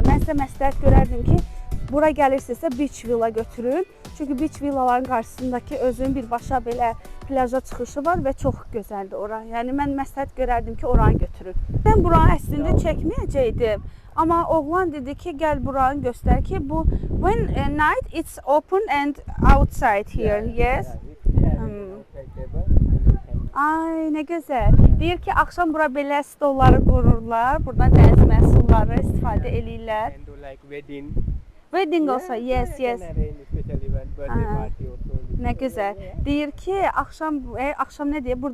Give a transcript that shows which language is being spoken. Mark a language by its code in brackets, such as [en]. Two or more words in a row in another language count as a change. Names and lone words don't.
[az] Mən sizə məsləhət görərdim ki, bura gəlirsinizsə [en] beach villa [az] götürün. Çünki [en] beach villaların [az] qarşısındakı özünün birbaşa belə plaja çıxışı var və çox gözəldir ora. Yəni mən məsləhət görərdim ki, oranı götürün. Mən buranı əslində çəkməyəcəkdim. Amma oğlan dedi ki, gəl buranı göstər ki, bu [en] when night it's open and outside here. Yes. [az] Ay, nə gözəl. Deyir ki, axşam bura belə stolları qururlar. Buradan dəniz məhsulları istifadə eləyirlər. Wedding olsa, yes. Nə gözəl. Deyir ki, axşam nə deyir?